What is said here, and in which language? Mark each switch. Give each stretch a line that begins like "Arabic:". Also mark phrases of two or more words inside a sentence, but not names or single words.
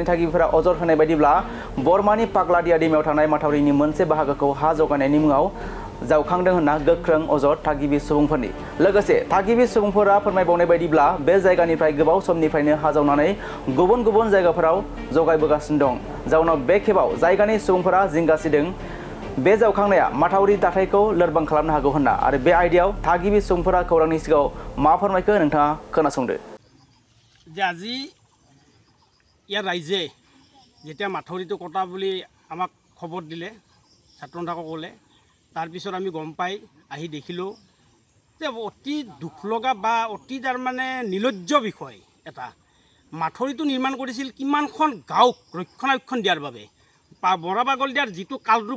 Bodo: थागिबिफोरा अजद होनाय बायदिब्ला बरमानि पागलादिया दैमायाव थानाय माथावरिनि मोनसे बाहागोखौ हा जौगानायनि मुङाव जावखांदों होनना गोख्रों अजद थागिबि सुबुंफोरनि लोगोसे थागिबि सुबुंफोरा फोरमायबावनाय बायदिब्ला बे जायगानिफ्राय गोबाव समनिफ्रायनो हा जावनानै गुबुन गुबुन जायगाफोराव जगायबोगासिनो दं जाउनाव बे खेबाव जायगानि सुबुंफोरा जिंगासिदों बे जावखांनाया माथावरि दाथायखौ लोरबां खालामनो हागौ होनना आरो बे आयदायाव थागिबि सुबुंफोरा खौरांनि सिगाङाव मा फोरमायखो नोंथाङा खोनासंदो
Assamese: যে আজি ইয়াৰ ৰাইজে যেতিয়া মাথৌৰিটো কটা বুলি আমাক খবৰ দিলে ছাত্ৰসকলে তাৰপিছত আমি গম পাই আহি দেখিলোঁ যে অতি দুখ লগা বা অতি তাৰমানে নিলজ্জ বিষয় এটা মাথৌৰিটো নিৰ্মাণ কৰিছিল কিমানখন গাঁওক ৰক্ষণাবেক্ষণ দিয়াৰ বাবে বৰা পাগলদিয়াৰ যিটো কালৰূপ